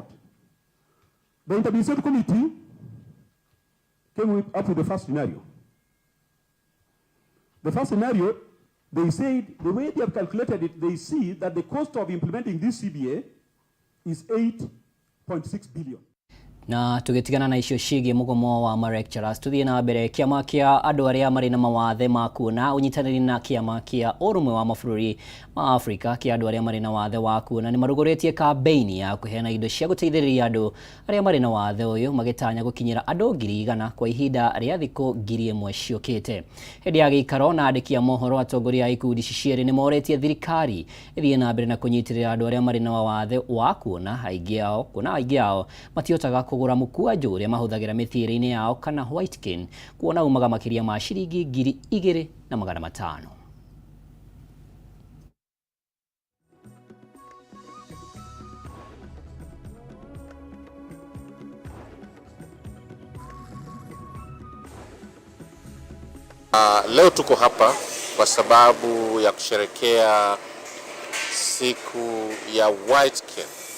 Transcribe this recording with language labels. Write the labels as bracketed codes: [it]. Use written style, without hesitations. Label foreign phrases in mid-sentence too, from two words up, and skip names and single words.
[en] The intermediate committee came up with the first scenario. The first scenario, they said, the way they have calculated it, they see that the cost of implementing this CBA is 8.6 billion. [ki] Na tugetigana na icio ciĩgiĩ mũgomo wa ma lecturers tuthie na mbere kĩama kĩa andũ arĩa marĩ na mawathe ma kuona ũnyitanĩri na kĩama kĩa ũrũmwe wa mabũrũri ma Afrika kĩa andũ arĩa marĩ na wathe wa kuona nĩ marugũrĩtie kampeni ya kũheana indo cia gũteithĩrĩria andũ arĩa marĩ na wathe ũyũ magĩtanya gũkinyĩra andũ 100,000 kwa ihinda rĩa thikũ 1,000 ciũkĩte. Hĩndĩ ya gĩikaro na andĩki a mohoro atongoria a ikundi cierĩ nĩ moretie thirikari ĩthiĩ na mbere na kũnyitĩrĩra andũ arĩa marĩ na wathe wa kuona aingĩ ao matihotaga kũgũra mũkwanjũ ũrĩa mahũthagĩra mĩthiĩre-inĩ yao kana [en] white cane [ki] kuona umaga makĩria ma ciringi 2,500. [sw] Leo tuko hapa kwa sababu ya kusherekea siku ya [en] white cane.